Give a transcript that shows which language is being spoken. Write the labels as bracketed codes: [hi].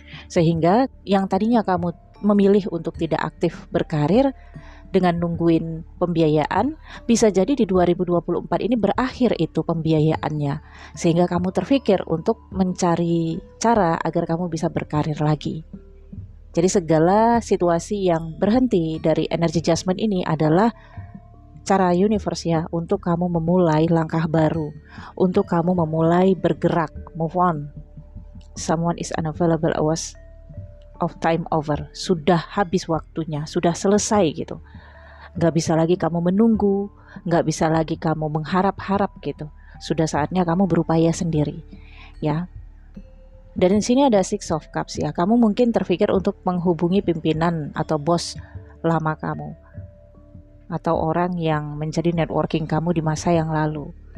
[id] Sehingga yang tadinya kamu memilih untuk tidak aktif berkarir dengan nungguin pembiayaan, bisa jadi di 2024 ini berakhir itu pembiayaannya, sehingga kamu terpikir untuk mencari cara agar kamu bisa berkarir lagi. Jadi segala situasi yang berhenti dari energi Judgment ini adalah cara universe ya untuk kamu memulai langkah baru, untuk kamu memulai bergerak, move on. [en] Someone is unavailable, hours of time over. [id] Sudah habis waktunya, sudah selesai gitu. Gak bisa lagi kamu menunggu, gak bisa lagi kamu mengharap-harap gitu. Sudah saatnya kamu berupaya sendiri ya. Dan di sini ada Six of Cups ya. Kamu mungkin terpikir untuk menghubungi pimpinan atau bos lama kamu, atau orang yang menjadi networking kamu di masa yang lalu.